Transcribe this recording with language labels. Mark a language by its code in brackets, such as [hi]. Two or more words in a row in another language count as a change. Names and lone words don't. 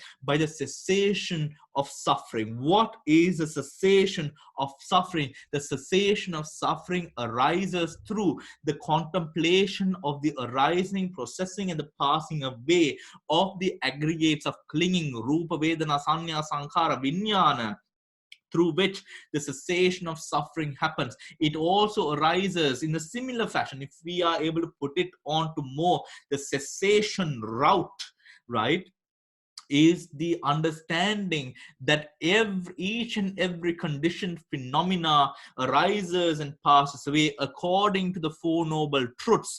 [en] By the cessation of suffering. What is the cessation of suffering? The cessation of suffering arises through the contemplation of the arising, processing, and the passing away of the aggregates of clinging, [pi] rupa, vedana, sanya, sankhara, vijnana, [en] through which the cessation of suffering happens. It also arises in a similar fashion, if we are able to put it on to more the cessation route, right? Is the understanding that each and every conditioned phenomena arises and passes away according to the Four Noble Truths.